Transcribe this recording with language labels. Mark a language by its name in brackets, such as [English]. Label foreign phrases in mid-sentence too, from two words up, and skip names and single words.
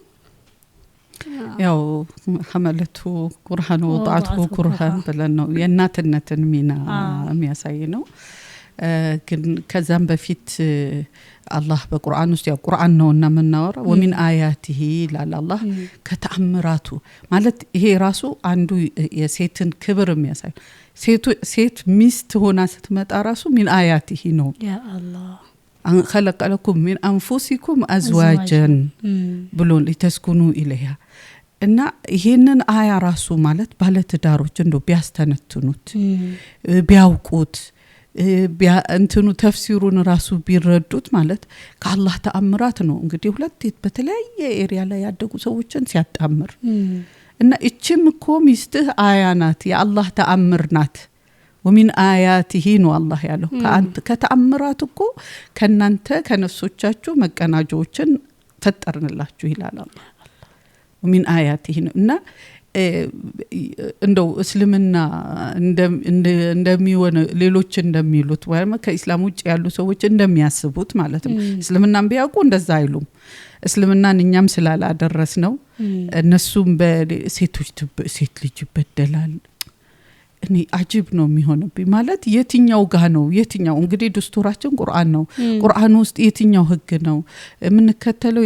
[Amharic] ያው [Arabic] حملة القرآن [Amharic] ወጣቱ ቁርአን ብለን ነው የእናትነትን ሚና የሚያሳይ ነው። ግን ከዛም በፊት አላህ በቁርአን ውስጥ ያው ቁርአን ነውና መናወራ [Arabic] ومن آياته [Amharic] ላላህ ከተአምራቱ ማለት ይሄ ራሱ አንዱ የሴትን ክብር የሚያሳይ ሴት ሚስት ሆና ስትመጣ ራሱ [Arabic] من آياته [Amharic] ነው። [Arabic] يا الله خلق لكم من أنفسكم أزواجا [Amharic] ብሎን [Arabic] لتسكنوا إليها [Amharic] እና ይሄንን አያ ራሱ ማለት ባለትዳሮች እንደው ቢያስተነትኑት ቢያውቁት እንትኑ ተፍሲሩን ራሱ ቢረዱት ማለት ከአላህ ተአምራት ነው። እንግዲህ ሁለት በተለያየ ኤሪያ ላይ ያደጉ ሰዎችን ሲያጣምር እና እቺም እኮ ሚስትህ አያ ናት የአላህ ተአምር ናት። [Arabic] ومن آياته [Amharic] ነው አላህ ያለው ከተአምራት እኮ ከናንተ ከነፍሶቻችሁ መቀናጆችን ፈጠርንላችሁ ይላል አላህ። [Arabic] ومن آياته [Amharic] እና እንደው እስልምና እንደሚሆነ ሌሎች እንደሚሉት ወይም ከእስላም ውጭ ያሉ ሰዎች እንደሚያስቡት ማለት ነው። እስልምናን ቢያውቁ እንደዛ አይሉም። እስልምናን እኛም ስላላደረስ ነው እነሱም በሴቶች ሴት ልጅ ይበደላል እኔ አጅብ ነው የሚሆነብኝ ማለት የትኛው ጋር ነው የትኛው እንግዲህ ድስቱራችን ቁርአን ነው። ቁርአን ውስጥ የትኛው ህግ ነው የምንከተለው?